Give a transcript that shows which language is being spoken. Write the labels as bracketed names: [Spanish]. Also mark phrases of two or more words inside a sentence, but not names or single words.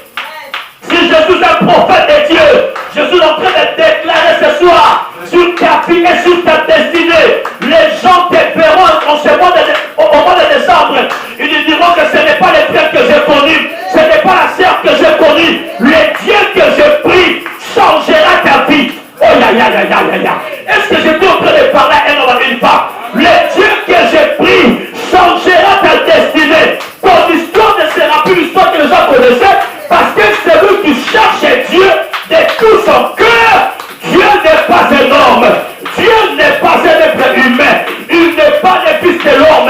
[French] Si je suis un prophète de Dieu, je suis en train de déclarer ce soir sur ta vie et sur ta destinée. Les gens te verront au mois de décembre. Ils diront que ce n'est pas le frère que j'ai connu, ce n'est pas la sœur que j'ai connue. Le Dieu que je prie changera ta vie. Oh ya ya ya ya ya ya. Est-ce que j'étais en train de parler à un homme et une femme? Le Dieu que je prie changera ta destinée. Ton histoire ne sera plus l'histoire que les gens connaissaient, parce que celui qui cherche Dieu de tout son cœur, Dieu n'est pas un homme, Dieu n'est pas un être humain, il n'est pas le fils de l'homme.